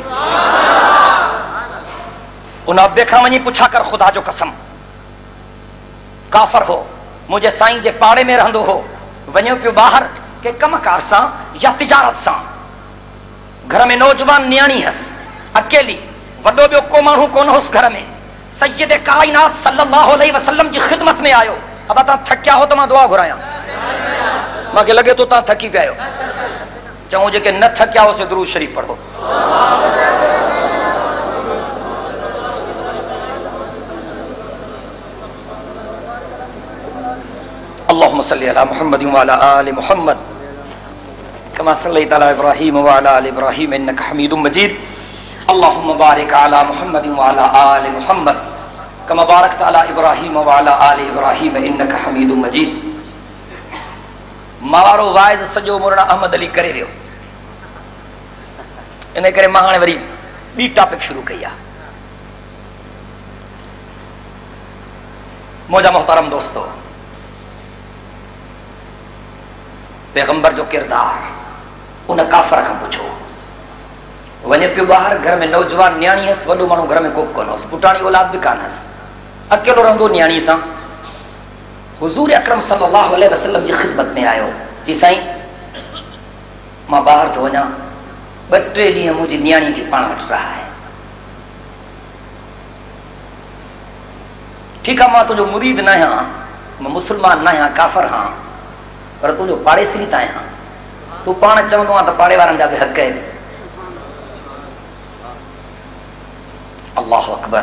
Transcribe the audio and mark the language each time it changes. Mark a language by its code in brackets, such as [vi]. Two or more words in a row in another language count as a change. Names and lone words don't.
[sd] उन अबे खां वञी पुछा कर, खुदा जो कसम काफ़र हो, मुंहिंजे साईं जे पाड़े में रहंदो हो, वञो पियो ॿाहिरि के कमकार सां या तिजारत सां, घर में नौजवान न्याणी हुअसि, अकेली, वॾो ॿियो को माण्हू कोन हुअसि घर में। सय्यद काइनात [ar] صلى الله عليه وسلم [sd] जी ख़िदमत में आयो। अब तव्हां थकिया हो त मां दुआ घुरायां? मूंखे लॻे थो तव्हां थकी पिया आहियो। चऊं जेके न थकिया हो से दुरूद शरीफ पढ़ो। [ar] اللهم صل على محمد وعلى آل محمد كما صليت على إبراهيم وعلى آل إبراهيم إنك حميد مجيد. اللهم بارك على محمد وعلى آل محمد كما باركت على إبراهيم وعلى آل إبراهيم إنك حميد مجيد. [sd] मावारो वाइज़ सॼो मौलाना अहमद अली करे वियो, इन करे मां हाणे वरी ॿी टॉपिक शुरू कई आहे। मुंहिंजा मोहतरम दोस्तो, पैगंबर जो किरदार उन काफ़र खां पुछो। वञे पियो ॿाहिरि, घर में नौजवान न्याणी हुअसि, वॾो माण्हू घर में को कोन हुअसि, पुटाणी औलाद बि कान हुअसि, अकेलो रहंदो न्याणी सां। हुज़ूर अकरम [ar] صلى الله عليه وسلم [sd] जी ख़िदमत में आयो, जी साईं मां ॿाहिरि थो वञा, 2-3 ॾींहं मुंहिंजी न्याणी खे पाण वटि रहा है। ठीकु आहे, मां तुंहिंजो मुरीद न आहियां, मां मुस्लमान न आहियां, काफ़र हां, पर तुंहिंजो पाड़ेसरी त आहियां। तूं पाण चवंदो आहे त पाड़े वारनि जा बि हक़ आहिनि। [ar] الله أكبر.